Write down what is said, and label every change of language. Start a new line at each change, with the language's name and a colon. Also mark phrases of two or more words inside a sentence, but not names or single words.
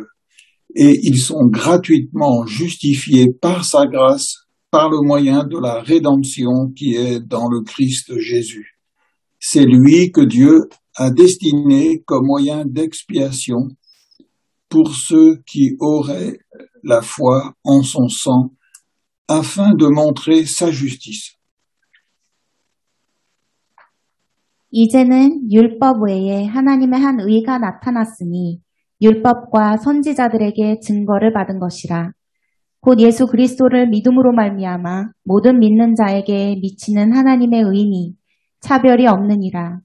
French: Et ils sont gratuitement justifiés par sa grâce, par le moyen de la rédemption qui est dans le Christ Jésus. C'est lui que Dieu a destiné comme moyen d'expiation pour ceux qui auraient la foi en son sang, afin de montrer sa justice.
Korean: 이제는 율법 외에 하나님의 한 의가 나타났으니 율법과 선지자들에게 증거를 받은 것이라. 곧 예수 그리스도를 믿음으로 말미암아 모든 믿는 자에게 미치는 하나님의 의니 차별이 없느니라.